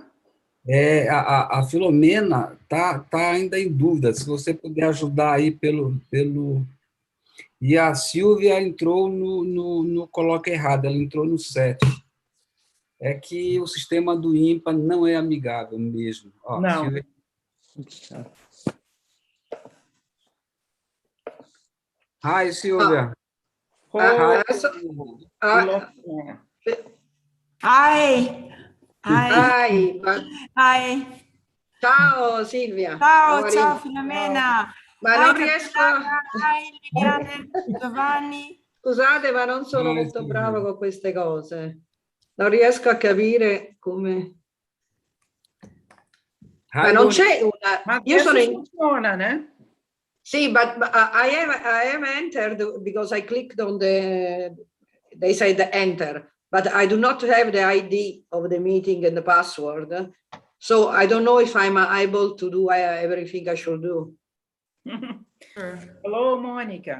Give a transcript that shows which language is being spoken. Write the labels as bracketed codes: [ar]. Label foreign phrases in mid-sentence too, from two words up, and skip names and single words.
[pt] A Filomena tá ainda em dúvida, se você puder ajudar aí pelo... E a Silvia entrou no Colóquio errado, ela entrou no 7. É que o sistema do ímpar não é amigável mesmo. Ó, Não. [en] Silvia... Hi, Silvia. Hi. Hi. [it] Ciao Silvia. Ciao Filomena. Ma non riesco... [en] Hi Liliane, Giovanni. [it] Scusate, ma non sono molto brava con queste cose. Non riesco a capire come... Ma non c'è una... Ma io sono in... funziona, né? Sì, [en] but I have entered because I clicked on the... They said enter, but I do not have the ID of the meeting and the password. So I don't know if I'm able to do everything I should do. Hello, Monica.